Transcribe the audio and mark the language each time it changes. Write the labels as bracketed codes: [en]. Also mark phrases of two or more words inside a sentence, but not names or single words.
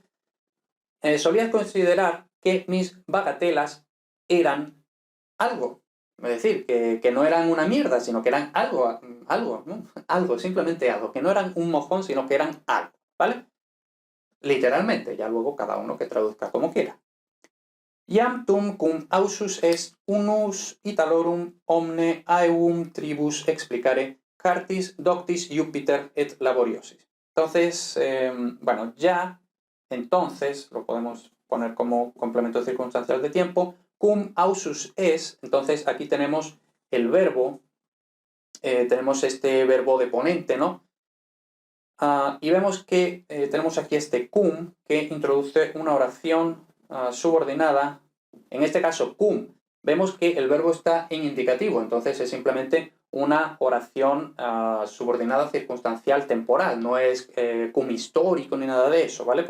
[es] Solías considerar que mis bagatelas eran algo. Es decir, que no eran una mierda, sino que eran algo, ¿no? Algo, simplemente algo. Que no eran un mojón, sino que eran algo, ¿vale? Literalmente, ya luego cada uno que traduzca como quiera. [la] Iam tum cum ausus est unus Italorum omne aevum tribus explicare cartis doctis Jupiter et laboriosis. [es] Entonces, bueno, ya, entonces, lo podemos poner como complemento circunstancial de tiempo, [la] cum ausus est, [es] entonces aquí tenemos el verbo, tenemos este verbo de ponente, ¿no? Y vemos que tenemos aquí este cum que introduce una oración subordinada. En este caso, cum, vemos que el verbo está en indicativo, entonces es simplemente una oración subordinada circunstancial temporal, no es cum histórico ni nada de eso, ¿vale?